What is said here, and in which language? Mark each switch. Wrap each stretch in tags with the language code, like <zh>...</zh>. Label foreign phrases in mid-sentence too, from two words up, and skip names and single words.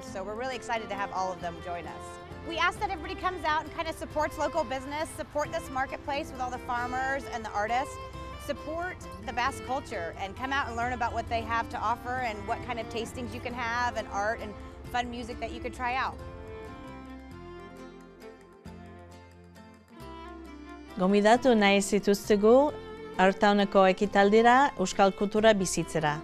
<en>So we're really excited to have all of them join us. We ask that everybody comes out and kind of supports local business, support this marketplace with all the farmers and the artists, support the Basque culture and come out and learn about what they have to offer and what kind of tastings you can have and art and fun music that you could try out.</en> <eu>Gomidatu nahi zituztegu Art Towneko ekitaldira euskal kultura bizitzera.</eu>